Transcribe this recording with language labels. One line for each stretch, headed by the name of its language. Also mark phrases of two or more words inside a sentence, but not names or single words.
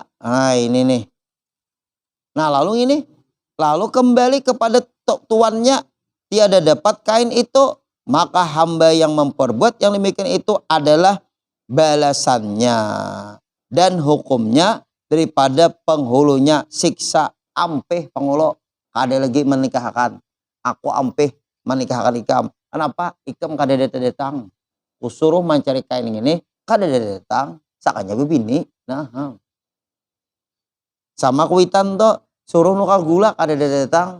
Indonesian: Nah ini nih. Nah lalu ini. Lalu kembali kepada tuannya. Tiada dapat kain itu. Maka hamba yang memperbuat yang demikian itu adalah balasannya. Dan hukumnya daripada penghulunya.
Banjar: Siksa ampeh penghulu. Kada lagi menikahkan. Aku ampeh menikahkan ikam. Kenapa? Ikam kada datang. Kusuruh mencari kain ini. Kada datang. Sakanya bebini. Nah. Sama kuitan tuh. Suruh nuka gula kada datang.